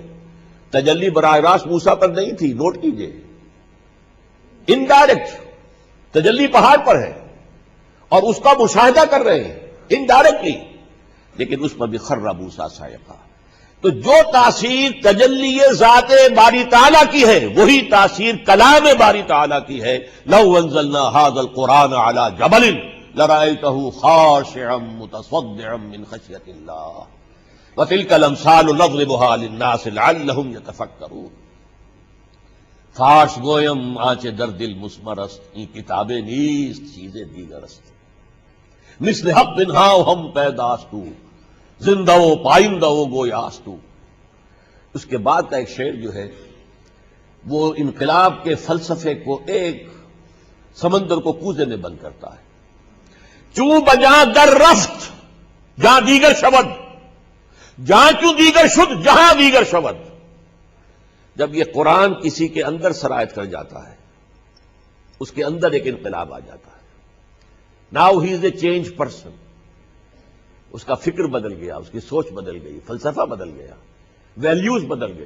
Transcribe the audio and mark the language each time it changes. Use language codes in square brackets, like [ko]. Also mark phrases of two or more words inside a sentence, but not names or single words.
[ur] تجلی براہ راست موسیٰ پر نہیں تھی، نوٹ کیجئے، انڈائریکٹ تجلی پہاڑ پر ہے اور اس کا مشاہدہ کر رہے ہیں انڈائریکٹلی، لیکن اس پر بھی [ar] خر موسیٰ صعقا۔ [ur] تو جو تاثیر تجلی ذات باری تعالیٰ کی ہے وہی تاثیر کلام باری تعالیٰ کی ہے۔ [ar] لو انزلنا هذا القرآن على جبل لرأيته خاشعا متصدعا من خشية الله وتلك الامثال نضربها للناس لعلهم يتفكرون۔ [fa] فاش گویم آنچ در دل مسمر است، این کتابیں نیست چیزیں دیگر است، مثل حق بنہا ہم پیداستو زندہ و پائندہ و گویاستو۔ [ur] اس کے بعد کا ایک شعر جو ہے وہ انقلاب کے فلسفے کو ایک سمندر کو کوزے میں بند کرتا ہے۔ [fa] چوں بجاں در رفت جہاں دیگر شود، جہاں چوں دیگر شد جہاں دیگر شود۔ [ur] جب یہ قرآن کسی کے اندر سرایت کر جاتا ہے، اس کے اندر ایک انقلاب آ جاتا ہے۔ [en] now he is a changed person, [ur] اس کا فکر بدل گیا، اس کی سوچ بدل گئی، فلسفہ بدل گیا، ویلیوز بدل گئی۔